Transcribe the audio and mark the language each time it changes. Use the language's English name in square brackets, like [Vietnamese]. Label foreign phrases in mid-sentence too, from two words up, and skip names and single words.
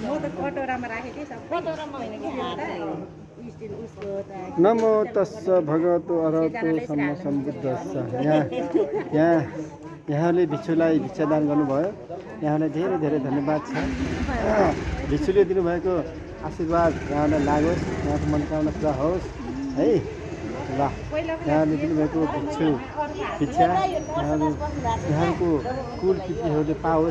[Nepali] कटोरामा राखेँ कि सब कटोरामा होइन कि स्टिल उसको त [Pali] नमो तस्स भगवतो अरहतो सम्मा सम्बुद्धस्स। [Nepali] यहाँले भिक्षुलाई भिक्षादान गर्नुभयो, यहाँलाई धेरै धेरै धन्यवाद छ। भिक्षुले दिनुभएको आशीर्वाद यहाँलाई लागोस्, यहाँको मनोकामना पुरा होस् है। ल यहाँले दिनुभएको भिक्षा यहाँको कुल पितृहरूले पाओस्।